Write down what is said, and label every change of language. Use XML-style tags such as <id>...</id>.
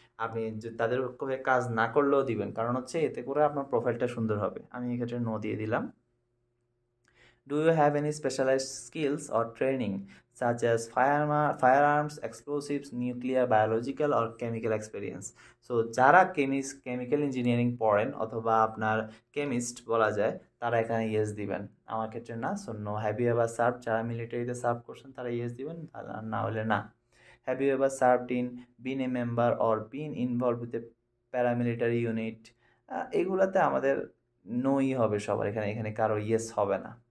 <bn>আপনি তাদের হয়ে কাজ না করলেও দিবেন, কারণ হচ্ছে এতে করে আপনার প্রোফাইলটা সুন্দর হবে। আমি এক্ষেত্রে নো দিয়ে দিলাম।</bn> <en>Do you have any specialized skills or training such as firearms, explosives, nuclear, biological or chemical experience?</en> <bn>So যারা কেমিক্যাল ইঞ্জিনিয়ারিং পড়েন অথবা আপনার কেমিস্ট বলা যায়, তারা এখানে ইয়েস দিবেন। আমার ক্ষেত্রে না, so no. Have you ever serve, যারা মিলিটারিতে সার্ভ করছেন তারা ইয়েস দিবেন, আর না হলে না।</bn> <en>have you ever served in, been a member or been involve with a paramilitary unit,</en> <bn>এগুলাতে আমাদের নোই হবে সবার, এখানে এখানে কারো ইয়েস হবে না।</bn>